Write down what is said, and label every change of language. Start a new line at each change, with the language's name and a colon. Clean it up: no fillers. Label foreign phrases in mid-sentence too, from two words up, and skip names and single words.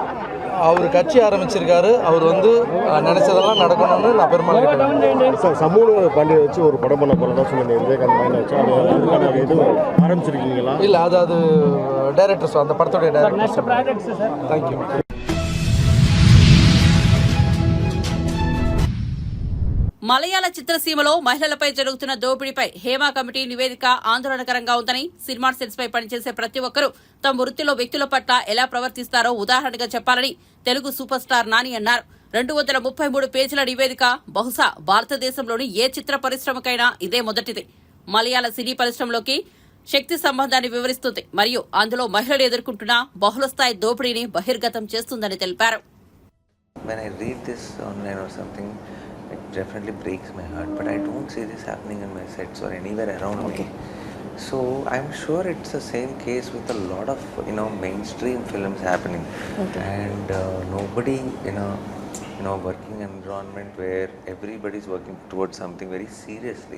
Tamil: அவர் கட்சி ஆரம்பிச்சிருக்காரு. அவர் வந்து நினைச்சதெல்லாம் நடக்கணும்னு நான் பெருமாள் கேட்டேன். சார் சமூக பாண்டியை வச்சு ஒரு படம் பண்ண போகிறதா சொல்லுங்கள். விவேகாந்த் மைனை வச்சு அதுக்கான இது ஆரம்பிச்சிருக்கீங்களா? இல்லை, அது டைரக்டர்ஸ், அந்த படத்துடைய டைரக்டர்ஸ். தேங்க்யூ.
Telugu: మలయాళ చిత్రసీమలో మహిళలపై జరుగుతున్న దోపిడీపై హేమా కమిటీ నివేదిక ఆందోళనకరంగా ఉందని
English: cinema sets
Telugu: పై పనిచేసే ప్రతి ఒక్కరూ తమ వృత్తిలో వ్యక్తుల పట్ల ఎలా ప్రవర్తిస్తారో ఉదాహరణగా చెప్పాలని తెలుగు
English: super star
Telugu: నాని అన్నారు. 233 పేజీల నివేదిక బహుశా భారతదేశంలోని ఏ చిత్ర పరిశ్రమకైనా ఇదే మొదటిది. మలయాళ సినీ పరిశ్రమలోకి శక్తి సంబంధాన్ని వివరిస్తుంది మరియు అందులో మహిళలు ఎదుర్కొంటున్న బహుళస్థాయి దోపిడీని బహిర్గతం చేస్తుందని తెలిపారు.
English: It definitely breaks my heart, but I don't see this happening in my sets or anywhere around me. So I'm sure it's the same case with a lot of mainstream films happening, and nobody in a working environment where everybody's working towards something very seriously.